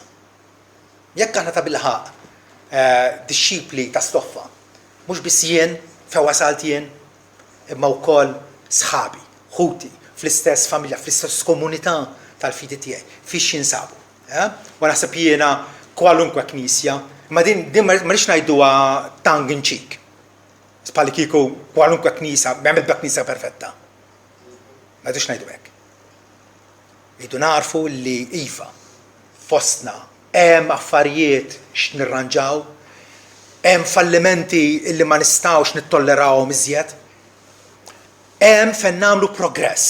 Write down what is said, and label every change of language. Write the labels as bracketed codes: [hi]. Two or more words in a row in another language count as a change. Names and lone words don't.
[mt] Jekk aħna ta' bil-ħaq disċipli ta' stoffa, mhux biss jien fejn wasalt jien, imma wkoll sħabi, ħuti, fl-istess familja, fl-istess komunità tal-fidi tiegħi, fiex jinsabu. U naħseb jiena kwalunkwe knisja, ma din ma rridx ngħiduha [en] tongue in cheek. [mt] Spalli kieku kwalunkwe knisja, m'hemm knisja perfetta. Ma rridx ngħidu hekk. Rridu narfu li iva fostna hemm affarijiet x'nirranġaw, hemm fallimenti illi ma nistgħux nittollerawhom iżjed, hemm fejn nagħmlu progress.